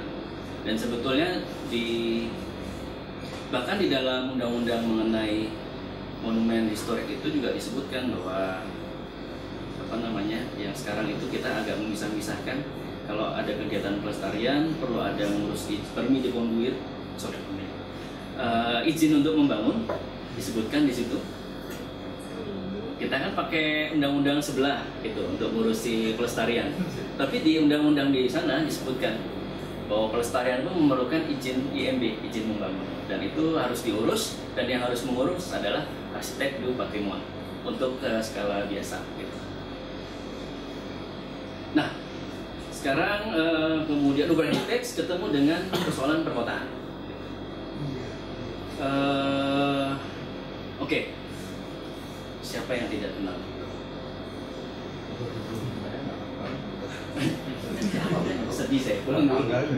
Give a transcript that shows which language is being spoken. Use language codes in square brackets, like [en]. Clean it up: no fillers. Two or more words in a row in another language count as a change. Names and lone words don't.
[id] Dan sebetulnya bahkan di dalam undang-undang mengenai monumen historik itu juga disebutkan bahwa yang sekarang itu kita agak memisah-misahkan. Kalau ada kegiatan pelestarian perlu ada mengurus [fr] permis de conduire, [id] izin untuk membangun disebutkan di situ. Kita kan pakai undang-undang sebelah gitu untuk ngurusi pelestarian. Tapi di undang-undang di sana disebutkan bahwa pelestarian itu memerlukan izin IMB, izin membangun, dan itu harus diurus, dan yang harus mengurus adalah arsitek [fr] du patrimoine [id] untuk skala biasa gitu. Nah, sekarang kemudian [en] urban heritage [id] ketemu dengan persoalan perkotaan. Oke. Siapa yang tidak kenal? Sedih saya pulang dulu.